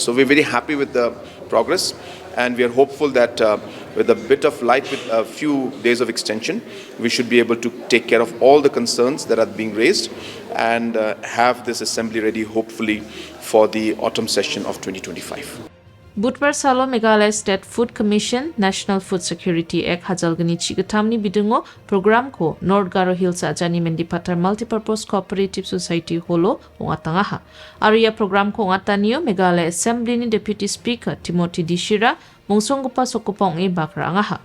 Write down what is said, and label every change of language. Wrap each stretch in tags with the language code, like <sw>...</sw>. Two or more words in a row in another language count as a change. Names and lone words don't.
<en>So we're very happy with the progress, and we are hopeful that with a bit of light, with a few days of extension, we should be able to take care of all the concerns that are being raised and have this assembly ready, hopefully, for the autumn session of 2025.</en> <grt>Budvar Salo Meghalaya State Food Commission National Food Security Act Hajalgani Chigatamni Bidungo Program ko North Garo Hills Ajani Mendipatar Multipurpose Cooperative Society Holo Ongatangaha. Aria program ko ongataniyo Meghalaya Assembly ni</grt> <en>Deputy Speaker</en> <grt>Timothy Dishira mongsonggipa sokopong e bakrangaha.</grt>